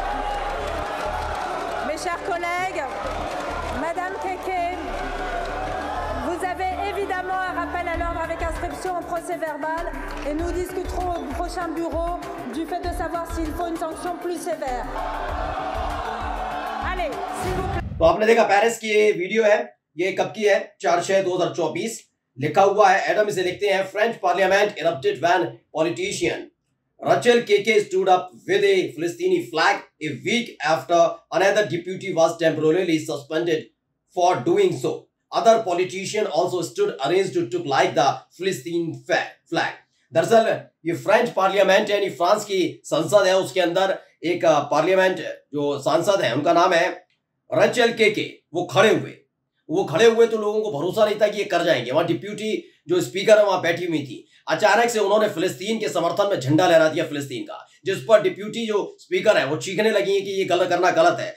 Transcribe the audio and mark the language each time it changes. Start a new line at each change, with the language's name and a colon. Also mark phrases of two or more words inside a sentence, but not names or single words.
French: Mes chers collègues, Madame Keke, vous avez évidemment un rappel à l'ordre avec inscription au procès verbal et nous discuterons au prochain bureau du fait de savoir s'il faut une sanction plus sévère. Allez, s'il vous plaît.
Hindi: तो आपने देखा पेरिस की ये वीडियो है, ये कब की है?
English: 4/6/2024।
Hindi: लिखा हुआ है, एडम इसे लिखते हैं,
English: French parliament erupted when politician Rachel Keke stood up with a Palestinian flag a week after another deputy was temporarily suspended for doing so. Other politicians also stood arranged to took like the Palestinian flag.
Hindi: दरअसल ये
English: French parliament
Hindi: यानी फ्रांस की संसद है, उसके अंदर एक पार्लियामेंट जो सांसद है उनका नाम है रचेल केके। वो खड़े हुए तो लोगों को भरोसा नहीं था कि ये कर जाएंगे। वहां डिप्यूटी जो स्पीकर है वहां बैठी हुई थी, अचानक से उन्होंने फिलिस्तीन के समर्थन में झंडा लहरा दिया फिलिस्तीन का, जिस पर डिप्यूटी जो स्पीकर है वो चीखने लगी कि ये गलत करना गलत है।